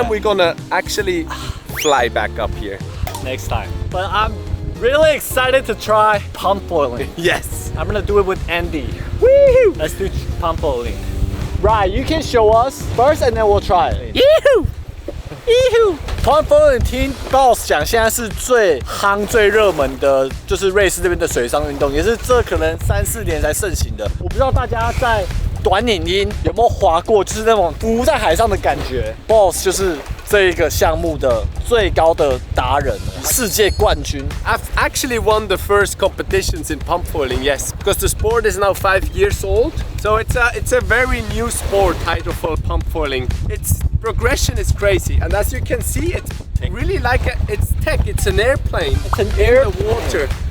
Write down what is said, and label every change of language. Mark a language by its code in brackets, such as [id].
[en] time, we're gonna actually fly back up here. Next time. But I'm really excited to try pump foiling. Yes. I'm gonna do it with Andy. Woo! Let's do pump foiling. Right, you can show us first and then we'll try it. Yee-hoo! [zh] Pump foiling 听 Boss 讲，现在是最夯、最热门的，就是瑞士这边的水上运动，也是这可能3、4年才盛行的。我不知道大家在短影音有没有滑过，就是那种浮在海上的感觉。 Boss 就是这个项目的最高的达人，世界冠军。 [en] I've actually won the first competitions in pump foiling, yes, because the sport is now 5 years old. So it's a very new sport, hydrofoil pump foiling. Its progression is crazy, and as you can see, it's really like it's tech. It's an airplane. It's an in the water.